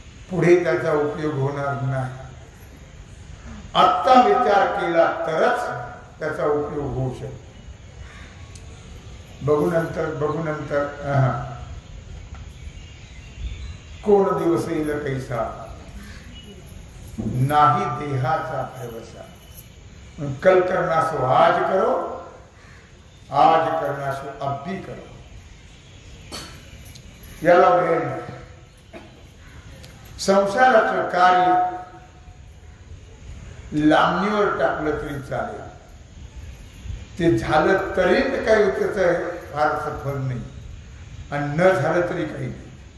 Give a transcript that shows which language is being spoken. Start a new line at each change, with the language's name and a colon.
Marathi: पुढे त्याचा उपयोग होणार नाही. आत्ता विचार केला तरच त्याचा उपयोग होऊ शकतो. बघू नंतर कोण दिवस येईल कैसा, नाही देहाचा भरवसा.
Hindi: कल करना सो आज करो, आज करना सो अब भी करो.
Marathi: याला वेळ नाही. संसाराचं कार्य लांबणीवर टाकलं तरी चालेल. ते झालं तरी काही त्याचं फारसं फल नाही आणि न झालं तरी काही नाही.